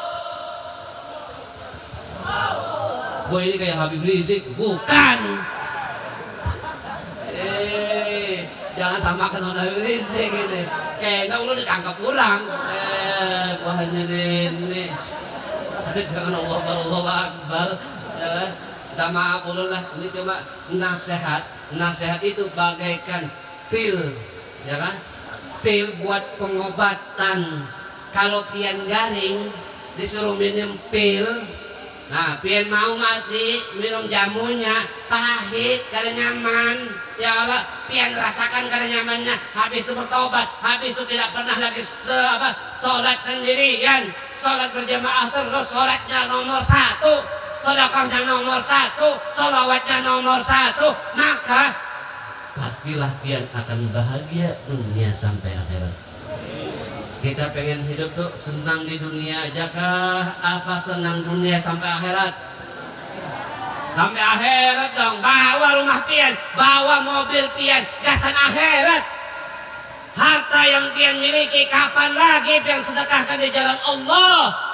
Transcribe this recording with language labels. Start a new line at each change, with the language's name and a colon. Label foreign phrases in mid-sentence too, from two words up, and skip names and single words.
Indonesian: Boy ini kayak Habib Rizik, bukan. Jangan samakan Habib Rizik ini. Kayaknya lu ditangkap kurang. Wahnya ini. Jangan
Arabic: Allah Akbar.
Indonesian: Ya,
Banjar: minta maaf ulun lah. Ini cuma nasihat.
Indonesian: Nasihat itu bagaikan pil, ya kan? Pil buat pengobatan.
Banjar: Kalau pian garing disuruh minum pil. Nah, pian mau masih minum jamunya, pahit karena nyaman.
Arabic: Ya Allah,
Banjar: pian rasakan karena nyamannya.
Indonesian: Habis itu bertobat, habis itu tidak pernah lagi sholat sendirian, sholat berjamaah terus, sholatnya nomor 1, sedekahnya nomor 1, sholawatnya nomor 1.
Banjar: Maka pastilah pian akan bahagia dunia sampai akhirat. Kita pengen hidup tuh senang di dunia aja kah?
Indonesian: Apa senang dunia sampai akhirat? Sampai akhirat dong.
Banjar: Bawa rumah pian, bawa mobil pian, gasan akhirat. Harta yang pian miliki kapan lagi pian sedekahkan di jalan Allah?